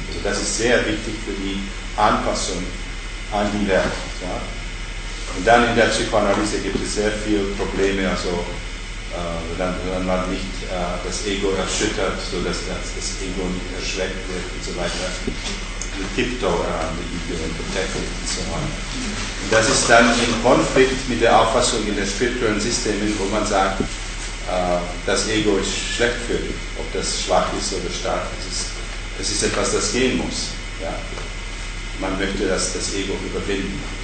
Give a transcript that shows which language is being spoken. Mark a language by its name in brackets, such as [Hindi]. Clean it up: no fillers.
[German] Also das ist sehr wichtig für die Anpassung an die Welt. Ja. Und dann in der Psychoanalyse gibt es sehr viele Probleme, also wenn man nicht das Ego erschüttert, sodass das Ego nicht erschreckt wird und so weiter. [English] You tiptoe around the ego and protect it and so on. [German] Und das ist dann im Konflikt mit der Auffassung in den spirituellen Systemen, wo man sagt, das Ego ist schlecht für dich, ob das schwach ist oder stark. Das ist etwas, das gehen muss. Ja. Man möchte das Ego überwinden.